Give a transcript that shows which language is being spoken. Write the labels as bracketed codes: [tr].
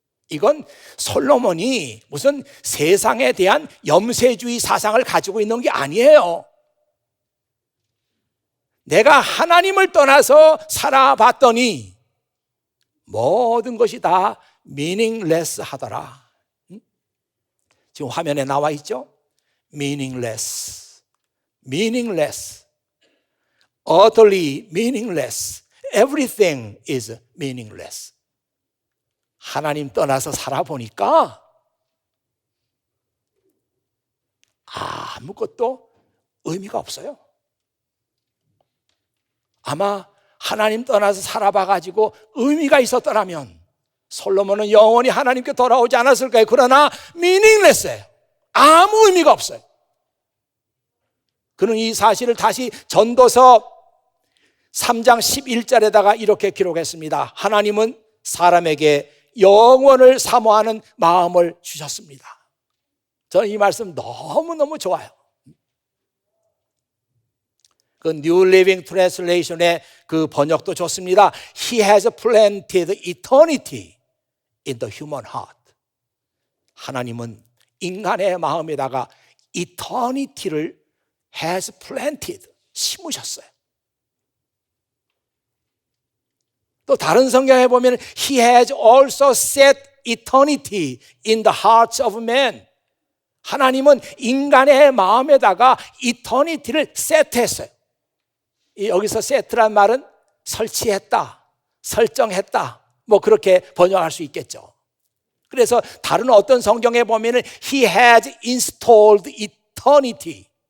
[ko] 이건 솔로몬이 무슨 세상에 대한 염세주의 사상을 가지고 있는 게 아니에요. 내가 하나님을 떠나서 살아봤더니 모든 것이 다 meaningless 하더라. 지금 화면에 나와 있죠? [en] meaningless, meaningless, utterly meaningless. Everything is meaningless. [ko] 하나님 떠나서 살아보니까 아무것도 의미가 없어요. 아마 하나님 떠나서 살아봐가지고 의미가 있었더라면 솔로몬은 영원히 하나님께 돌아오지 않았을 거예요. 그러나 meaningless예요. 아무 의미가 없어요. 그는 이 사실을 다시 전도서 3장 11절에다가 이렇게 기록했습니다. 하나님은 사람에게 영원을 사모하는 마음을 주셨습니다. 저는 이 말씀 너무너무 좋아요. 그 New Living Translation의 그 번역도 좋습니다. [en] He has planted eternity in the human heart. [ko] 하나님은 인간의 마음에다가 eternity를 [en] has planted, [ko] 심으셨어요. 또 다른 성경에 보면 [en] He has also set eternity in the hearts of men. [ko] 하나님은 인간의 마음에다가 eternity를 세트했어요. 여기서 세트란 말은 설치했다, 설정했다, 뭐 그렇게 번역할 수 있겠죠. 그래서 다른 어떤 성경에 보면 [en] He has installed eternity.